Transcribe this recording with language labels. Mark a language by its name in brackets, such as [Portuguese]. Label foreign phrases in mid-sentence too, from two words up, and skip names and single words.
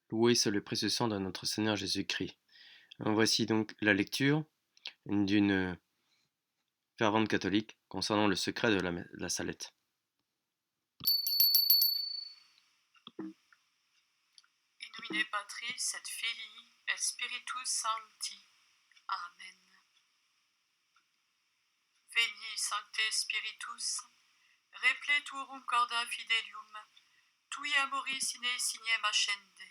[French] Loué soit le précieux sang de notre Seigneur Jésus-Christ. Voici donc la lecture d'une fervente catholique concernant le secret de la Salette. [Latin] In nomine Patris et Filii et Spiritus Sancti. Amen. Veni Sancte Spiritus, repleturum corda fidelium, tui amoris in signem ascende.